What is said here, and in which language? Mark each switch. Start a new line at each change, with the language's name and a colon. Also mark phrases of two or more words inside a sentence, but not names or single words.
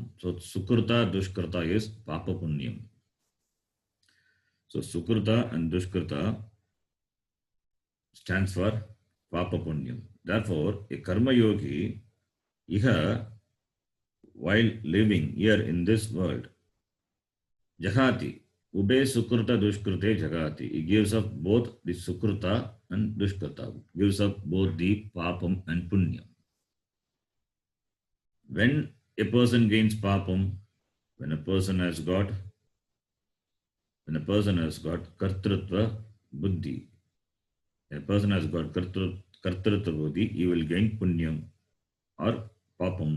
English: So
Sanskrit: sukruta, dushkruta
English: is
Sanskrit: papa punyam.
English: So sukruta and dushkruta stands for
Sanskrit: papa punyam.
English: Therefore, a karma yogi, iha, while living here in this world,
Sanskrit: jahati, ube sukruta dushkrute jagati.
English: He gives up both the sukruta and dushkrita. Gives up both the papam and punyam. When a person gains papam, when a person has got
Sanskrit: kartrutva buddhi,
English: a person has got
Sanskrit: kartrutva buddhi,
English: he will gain punyam or papam.